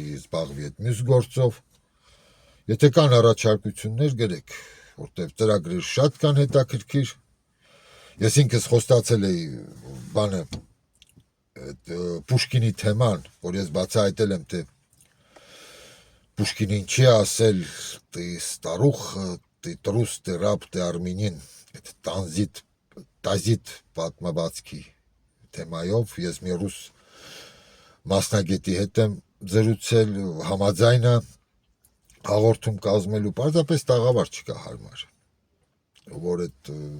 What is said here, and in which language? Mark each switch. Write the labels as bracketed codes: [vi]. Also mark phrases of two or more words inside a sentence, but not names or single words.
[hy] զբաղվի այդ մյուս գործով, եթե կան առաջարկություններ գրեք, որտև ծրագրեր շատ կան հետաքրքիր, ես ինքս խոստացել էի բանը, Պուշկինի թեման, որ ես բացահայտել եմ, թե Պուշկինին չի ասել, [ru] ты старуха, ты трус, ты раб, ты армянин, [hy] այդ տազիտ պատմվածքի թեմայով, ես մի ռուս մասնագետի հետ եմ զրուցել, համաձայնը հաղորդում կազմելու, պարզապես տաղավար չկա հարմար, որ այդ